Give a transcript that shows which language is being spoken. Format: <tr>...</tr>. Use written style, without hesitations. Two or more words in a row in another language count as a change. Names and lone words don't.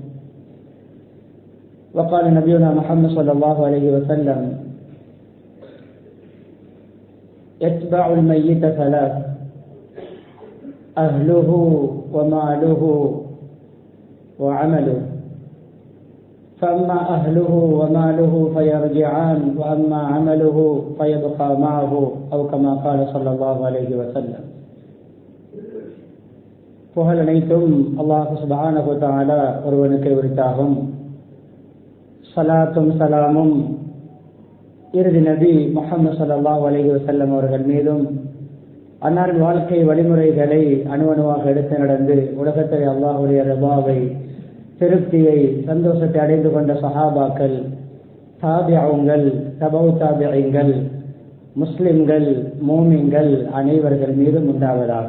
<ar>وقال نبينا محمد صلى الله عليه وسلم: يتبع الميت ثلاث: أهله وماله وعمله، فأما أهله وماله فيرجعان وأما عمله فيبقى معه، أو كما قال صلى الله عليه وسلم.</ar> <ta>புகழ் அனைத்தும் அல்லாஹ்</ta> <ar>سبحانه وتعالى</ar> <ta>ஒருவனுக்கு உரித்தாகும். சலாத்தும் சலாமும் இறுதி நபி முஹம்மது</ta> <ar>صلى الله عليه وسلم</ar> <ta>அவர்கள் மீதும், அன்னாரின் வாழ்க்கை வழிமுறைகளை அணுவணுவாக எடுத்து நடந்து உலகத்தை அல்லாஹ்வுடைய ரிபாவை, திருப்தியை, சந்தோஷத்தை அடைந்து கொண்ட சஹாபாக்கள், தாபிஊன்கள், தபவு தாபிஈன்கள், முஸ்லிம்கள், மூமின்கள் அனைவர்கள் மீதும் உண்டாவதாக.</ta>